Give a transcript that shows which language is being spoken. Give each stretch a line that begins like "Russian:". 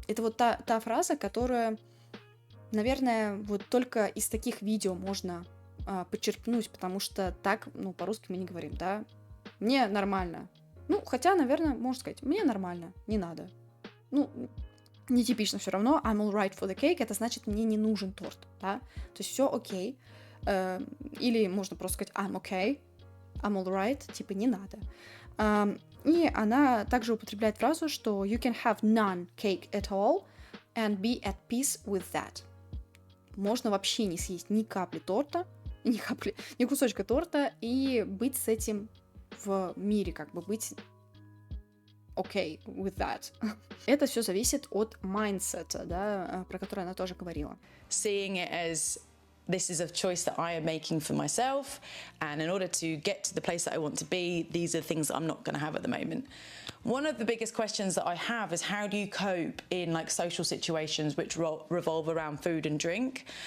Russian: Это вот та фраза, которая, наверное, вот только из таких видео можно подчеркнуть, потому что так, ну, по-русски мы не говорим, да. Мне нормально. Ну, хотя, наверное, можно сказать, мне нормально, не надо. Ну, нетипично все равно.
English: I'm alright for the cake,
Russian: это значит, мне не нужен торт, да. То есть все окей. Или можно просто сказать
English: I'm okay, I'm alright,
Russian: типа не надо. И она также употребляет фразу, что
English: you can have none cake at all, and be at peace with that.
Russian: Можно вообще не съесть ни капли торта, ни кусочка торта, и быть с этим в мире, как бы быть
English: okay with that.
Russian: Это все зависит от майндсета, да, про который она тоже говорила.
English: Seeing it as this is a choice that I am making for myself, and in order to get to the place that I want to be, these are the things that I'm not going to have at the moment. One of the biggest questions that I have is how do you cope in like social situations which revolve around food and drink?